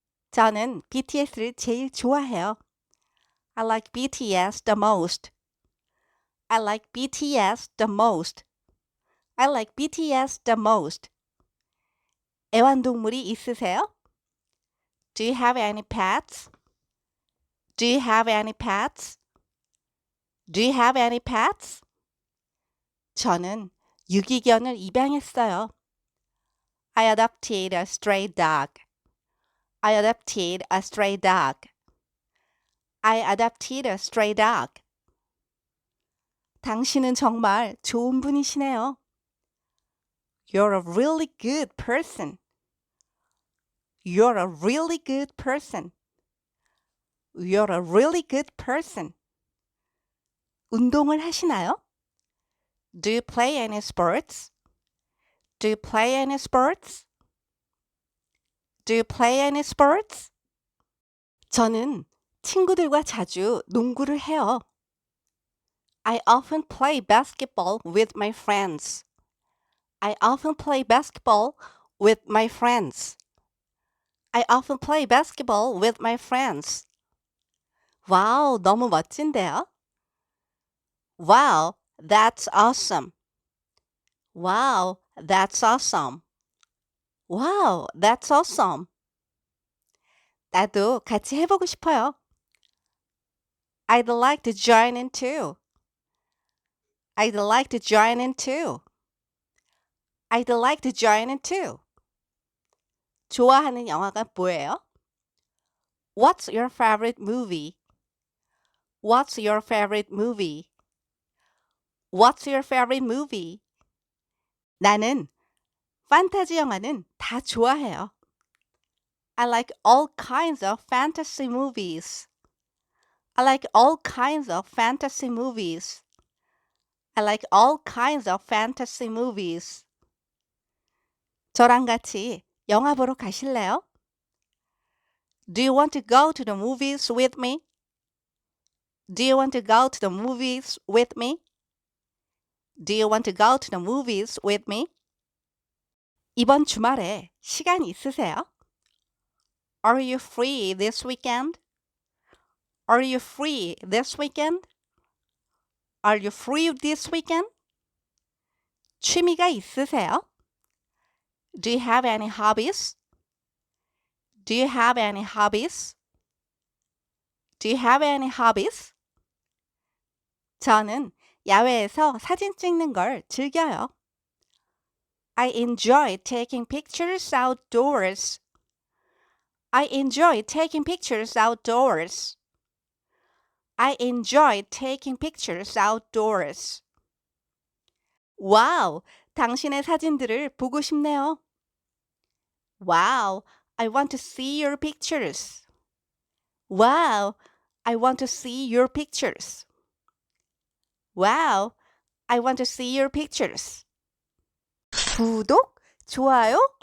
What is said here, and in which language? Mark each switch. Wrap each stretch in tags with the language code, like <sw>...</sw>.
<ko>저는 BTS를 제일 좋아해요.</ko> <en>I like BTS the most. I like BTS the most. I like BTS the most.</en> <ko>애완동물이 있으세요?</ko> <en>Do you have any pets? Do you have any pets? Do you have any pets?</en> <ko>저는 유기견을 입양했어요.</ko> <en>I adopted a stray dog. I adopted a stray dog. I adopted a stray dog.</en> <ko>당신은 정말 좋은 분이시네요.</ko> <en>You're a really good person. You're a really good person. You're a really good person.</en> <ko>운동을 하시나요?</ko> <en>Do you play any sports? Do you play any sports? Do you play any sports?</en> <ko>저는 친구들과 자주 농구를 해요.</ko> <en>I often play basketball with my friends. I often play basketball with my friends. I often play basketball with my friends.</en> <ko>와우, 너무 멋진데요?</ko> <en>Wow, that's awesome. Wow, that's awesome. Wow, that's awesome.</en> <ko>나도 같이 해보고 싶어요.</ko> <en>I'd like to join in too. I'd like to join in too. I'd like to join in too.</en> <ko>좋아하는 영화가 뭐예요?</ko> <en>What's your favorite movie? What's your favorite movie? What's your favorite movie?</en> <ko>나는 판타지 영화는 다 좋아해요.</ko> <en>I like all kinds of fantasy movies. I like all kinds of fantasy movies. I like all kinds of fantasy movies.</en> <ko>저랑 같이 영화 보러 가실래요?</ko> <en>Do you want to go to the movies with me? Do you want to go to the movies with me? Do you want to go to the movies with me?</en> <ko>이번 주말에 시간 있으세요?</ko> <en>Are you free this weekend? Are you free this weekend? Are you free this weekend?</en> <ko>취미가 있으세요?</ko> <en>Do you have any hobbies? Do you have any hobbies? Do you have any hobbies?</en> <ko>저는 야외에서 사진 찍는 걸 즐겨요.</ko> <en>I enjoy taking pictures outdoors. I enjoy taking pictures outdoors. I enjoy taking pictures outdoors.</en> <ko>와우, 당신의 사진들을 보고 싶네요.</ko> <en>Wow, I want to see your pictures. Wow, I want to see your pictures. Wow, I want to see your pictures.</en> <ko>구독, 좋아요</ko>